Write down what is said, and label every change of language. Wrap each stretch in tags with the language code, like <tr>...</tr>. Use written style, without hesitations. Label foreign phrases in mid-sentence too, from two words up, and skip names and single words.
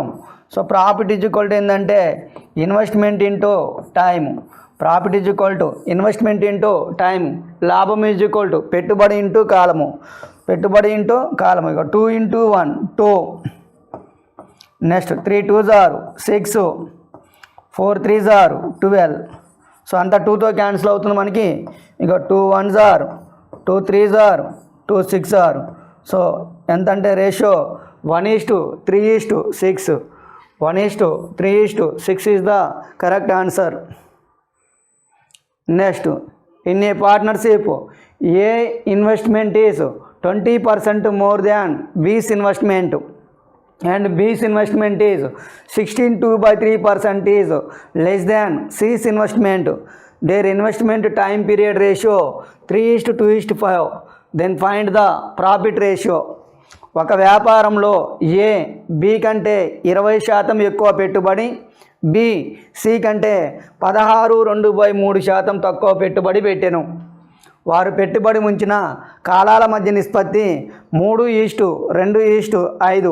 <en>so profit is equal to ఏంటంటే investment into time. profit is equal to investment into time.</en> <te>లాభం</te> <en>is equal to</en> <te>పెట్టుబడి ఇంటూ కాలము. ఇక 2 × 1 2.</te> <en>నెక్స్ట్ 3 2s are 6, 4 3s are 12.</en> <te>సో అంతా 2తో క్యాన్సిల్ అవుతుంది మనకి. ఇక 2 1s are 2 3s are 2 6 are. సో ఎంత అంటే రేషియో 1:3:6.</te> <en>1:3:6 is the correct answer. next in a partnership A investment is 20% more than B's investment and B's investment is 16.2/3% is less than C's investment. Their investment time period ratio 3:2:5. Then find the profit ratio.</en> <te>ఒక వ్యాపారంలో ఏ బి కంటే 20% ఎక్కువ పెట్టుబడి, బి సి కంటే 16.2/3% తక్కువ పెట్టుబడి పెట్టెను. వారు పెట్టుబడి ఉంచిన కాలాల మధ్య నిష్పత్తి 3:2:5.</te>